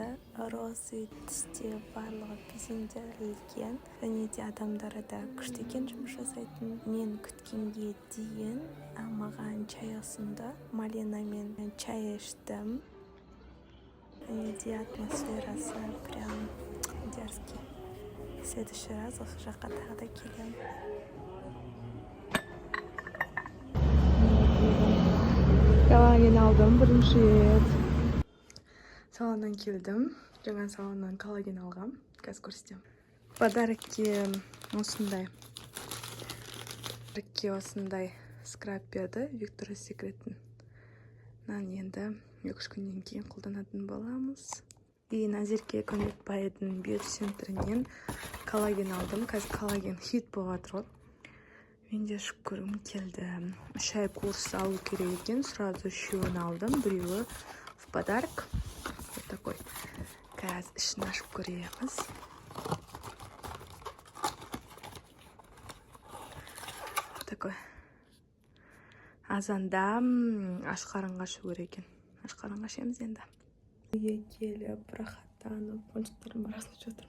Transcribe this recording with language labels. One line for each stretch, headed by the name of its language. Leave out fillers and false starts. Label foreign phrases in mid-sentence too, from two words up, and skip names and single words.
Kazakh: Розы түсте барлығы безендірілген. Және де адамдары да күшті екен жұмыс жасайтын. Мен күткенге дейін маған чай ұсынды. Малина мен чай іштім. Және де атмосферасы
Russian: прям дерзкий. В следующий раз
Kazakh: осы жаққа тағы да келемін. Коллаген алдым бірінші рет. Салоннан келдім. Жаңа салоннан коллаген алғам. Қазір көрсетемін. Подарокке осындай скраб берді. Victoria's Secret'ін. Енді 2-3 күннен кейін қолданатын боламыз. И Назерке Көмекбайдың бьюти-центрінен коллаген алдым. Қазір коллаген хит болып жатыр ғой. Мен де ішіп көргім келді. 3 ай курс алу керек екен. Сразу үшеуін алдым.
Russian: Біреуі в подарок. Вот такой.
Kazakh: Қазір ішін ашып көреміз. Такой. Азанда ашқарынға ішу керек екен. Ашқарынға ішеміз енді. Үйге келіп, рахаттанып, ойыншықтардың барасын жатырмын.